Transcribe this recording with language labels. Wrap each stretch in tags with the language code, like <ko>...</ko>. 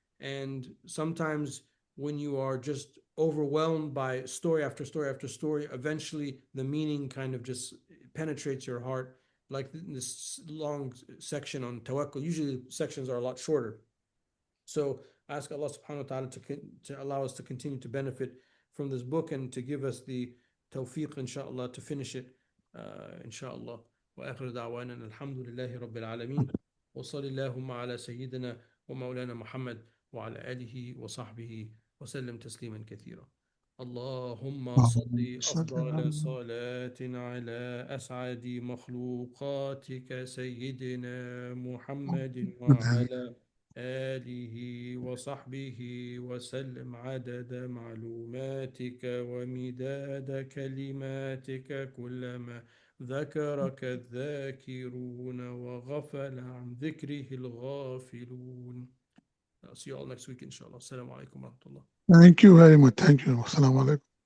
<en>And sometimes when you are just overwhelmed by story after story after story, eventually the meaning kind of just penetrates your heart. Like this long section on tawakkul, usually sections are a lot shorter. So ask Allah subhanahu wa ta'ala to allow us to continue to benefit from this book and to give us the tawfiq, inshallah, to finish it, inshallah.</en> <ar>وآخر دعوانا الحمد لله رب العالمين وصلى اللهم على سيدنا ومولانا محمد وعلى آله وصحبه وسلم تسليما كثيرا. اللهم صل أفضل صلاة على أسعد مخلوقاتك سيدنا محمد وعلى آله وصحبه وسلم عدد معلوماتك ومداد كلماتك كلما ذكرك الذاكرون وغفل عن ذكره الغافلون.</ar> <en>I'll see you all next week, inshallah. Assalamu alaikum wa rahmatullah. Thank you very much. Thank you. Assalamu alaikum.</en>